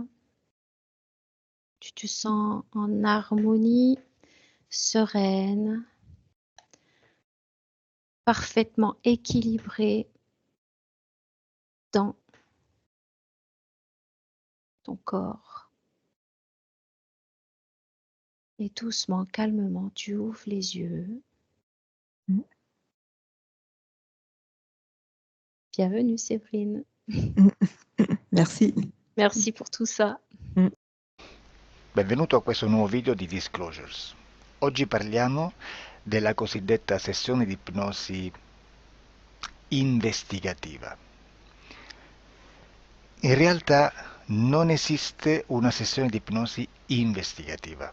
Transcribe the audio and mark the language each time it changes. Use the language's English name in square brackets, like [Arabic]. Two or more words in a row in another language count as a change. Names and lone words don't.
[French] Tu te sens en harmonie, sereine, parfaitement équilibrée dans ton corps. Et doucement, calmement, tu ouvres les yeux. mm, Bienvenue Séverine. mm. Merci. Merci pour tout ça. Mm. [Italian] Benvenuto a questo nuovo video di Disclosures. Oggi parliamo della cosiddetta sessione di ipnosi investigativa. In realtà non esiste una sessione di ipnosi investigativa.